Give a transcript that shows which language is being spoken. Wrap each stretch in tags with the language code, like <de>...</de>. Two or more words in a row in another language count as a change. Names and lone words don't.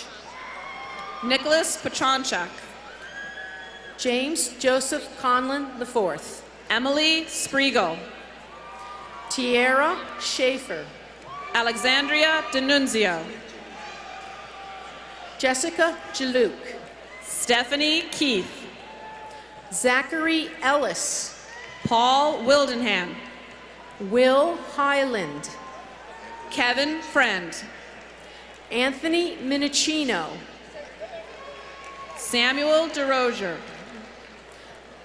<en>Nicholas Petronchak. James Joseph Conlon IV. Emily Spriegel. Tierra Schaefer. Alexandria D'Annunzio. Jessica Jaluk. Stephanie Keith. Zachary Ellis. Paul Wildenham. Will Highland. Kevin Friend. Anthony Minicino. Samuel DeRozier.</en>